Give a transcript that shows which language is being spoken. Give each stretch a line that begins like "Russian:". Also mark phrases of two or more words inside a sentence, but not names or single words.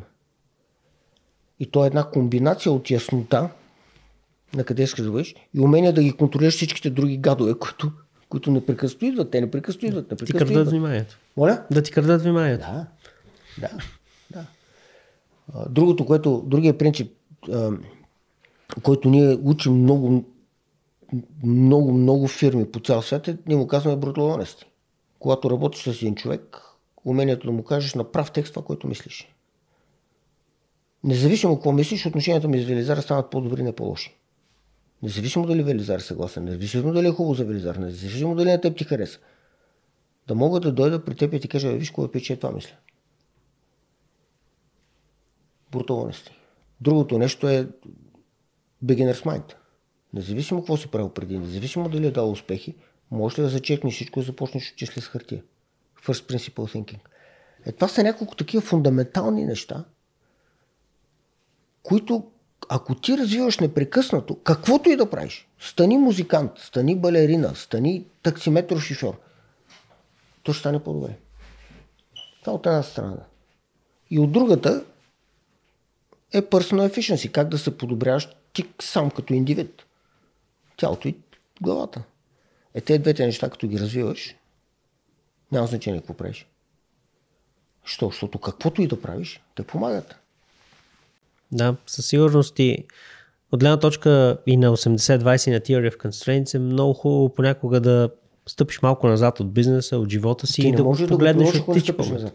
Bulgarian: И то е една комбинация от яснота, на къде искаш да бъдеш, и умение да ги контролираш всичките други гадове, които непрекъснато идват. Те непрекъснато идват. Ти крадат вниманието. Моля? Да ти крадат вниманието. Да. Другия принцип, който ние учим много фирми по цял свят, ние му казваме
English: brutal honesty.
Bulgarian: Когато работиш с един човек, умението да му кажеш на прав текст това, което мислиш. Независимо какво мислиш, отношенията ми с Велизара станат по-добри, не по-лоши. Независимо дали Велизар е съгласен, независимо дали е хубаво за Велизар, независимо дали на теб ти хареса. Да мога да дойда при теб и ти кажа, виж кое пече, това мисля.
English: Brutal honesty.
Bulgarian: Другото нещо е
English: beginner's mind.
Bulgarian: Независимо какво си правил преди, независимо дали е дал успехи, можеш ли да зачекнеш всичко и започнеш числи с хартия.
English: First principle thinking.
Bulgarian: Това са няколко такива фундаментални неща, които ако ти развиваш непрекъснато, каквото и да правиш, стани музикант, стани балерина, стани таксиметро шофьор, то ще стане по-добре. Това от една страна. И от другата е
English: personal efficiency,
Bulgarian: как да се подобряваш ти сам като индивид. Тялото и главата. Тези двете неща, като ги развиваш, няма значение какво правиш. Защото каквото и да правиш, те помагат. Да, със сигурност и от гледна точка и на 80-20 на Theory of Constraints е много хубаво понякога да стъпиш малко назад от бизнеса, от живота си и да го погледнеш от птичи поглед.